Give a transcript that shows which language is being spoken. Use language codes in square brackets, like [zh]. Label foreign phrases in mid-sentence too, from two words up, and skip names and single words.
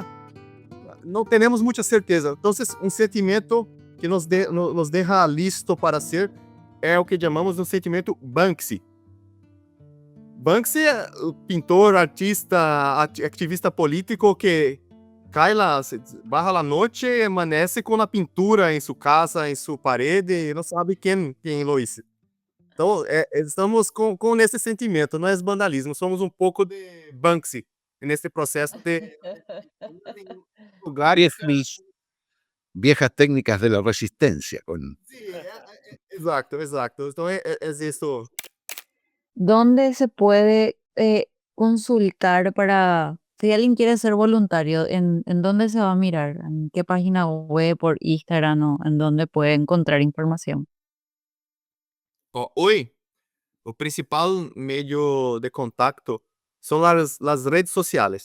[pt] Não temos muita certeza. Então, um sentimento que nos deixa listo para ser é o que chamamos de um sentimento Banksy. Banksy é o pintor, artista, ativista político que cai lá, barra la noite e amanhece com a pintura em sua casa, em sua parede, e não sabe quem [es] lo hizo. [pt] Então, estamos com esse sentimento, não é vandalismo, somos um pouco de Banksy nesse processo de lugar. [es] Viejas técnicas de la resistencia. [pt] Exato. Então, é isso. [es] ¿Dónde se puede consultar para, si alguien quiere ser voluntario, en dónde se va a mirar? ¿En qué página web, por Instagram o en dónde puede encontrar información? Hoy, o principal medio de contacto son las redes sociales.